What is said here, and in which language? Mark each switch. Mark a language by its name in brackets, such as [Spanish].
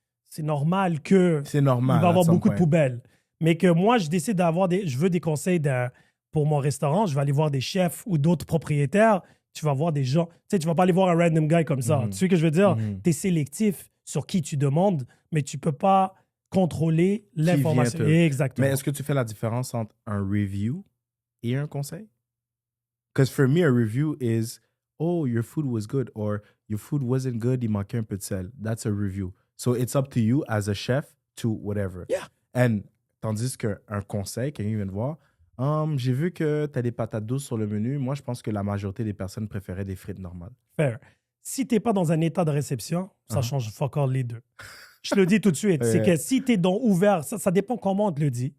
[French] C'est normal que il va y avoir beaucoup de poubelles. Mais que moi, je décide je veux des conseils pour mon restaurant, je vais aller voir des chefs ou d'autres propriétaires. Tu vas voir des gens. Tu sais, tu vas pas aller voir un random guy comme ça. Tu sais ce que je veux dire? Tu es sélectif sur qui tu demandes, mais tu peux pas contrôler l'information. Exactement. Mais est-ce que tu fais la différence entre un review et un conseil? [English] Because for me, a review is, oh, your food was good, or your food wasn't good, il manquait un peu de sel. That's a review. So it's up to you as a chef to whatever. Yeah. [French] And tandis qu'un conseil, quelqu'un vient te voir, j'ai vu que tu as des patates douces sur le menu. Moi, je pense que la majorité des personnes préféraient des frites normales. [English] Fair. [French] Si tu n'es pas dans un état de réception, ça change fuck all les deux. Je te le dis tout de suite. C'est que si tu es dans ouvert, ça dépend comment on te le dit.